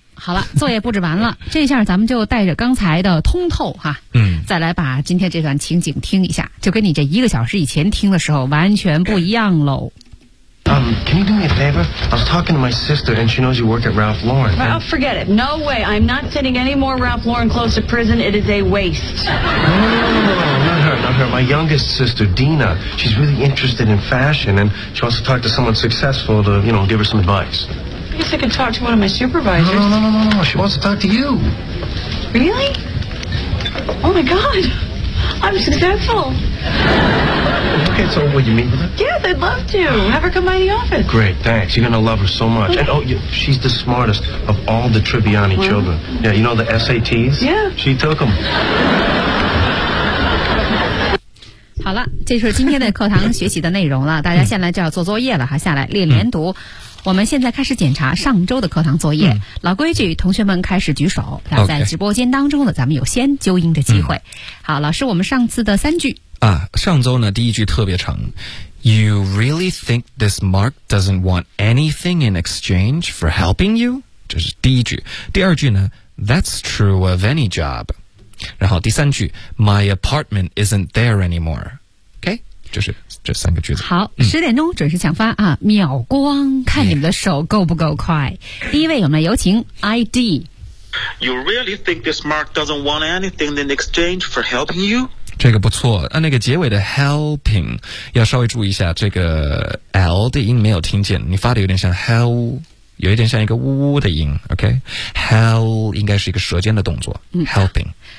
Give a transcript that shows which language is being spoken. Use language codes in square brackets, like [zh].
[zh] 好了，作业布置完了，这下咱们就带着刚才的通透哈，再来把今天这段情景听一下，就跟你这一个小时以前听的时候完全不一样喽。 [en] Can you do me a favor? I was talking to my sister, and she knows you work at Ralph Lauren. Well, and... forget it. No way. I'm not sending any more Ralph Lauren clothes to prison. It is a waste. No, not her. Not her. My youngest sister, Dina, she's really interested in fashion, and she wants to talk to someone successful to, you know, give her some advice. I guess I could talk to one of my supervisors. No. She wants to talk to you. Really? Oh my God, I'm successful. Okay, so what do you mean by that? Yes, I'd love to. Have her come by the office. Great, thanks. You're going to love her so much. Okay. And, she's the smartest of all the Tribbiani children. Yeah, you know the SATs? Yeah. She took them. [zh] 好了，这就是今天的课堂学习的内容了。大家现在就要做作业了哈，下来练连读。我们现在开始检查上周的课堂作业。老规矩，同学们开始举手。在直播间当中呢，咱们有先纠音的机会。好，老师，我们上次的三句啊，上周呢第一句特别长 ， You really think this Mark doesn't want anything in exchange for helping you？这是第一句。第二句呢 ， That's true of any job。然后第三句 ， My apartment isn't there anymore。就是这三个句子。好，十点钟准时抢发啊！秒光，看你们的手够不够快。第一位，我们有请 ID。 [en] You really think this Mark doesn't want anything in exchange for helping you？ [zh] 这个不错啊，那个结尾的 helping 要稍微注意一下，这个 L 的音没有听见，你发的有点像 hell， 有一点像一个呜呜的音。 OK，hell 应该是一个舌尖的动作。Helping，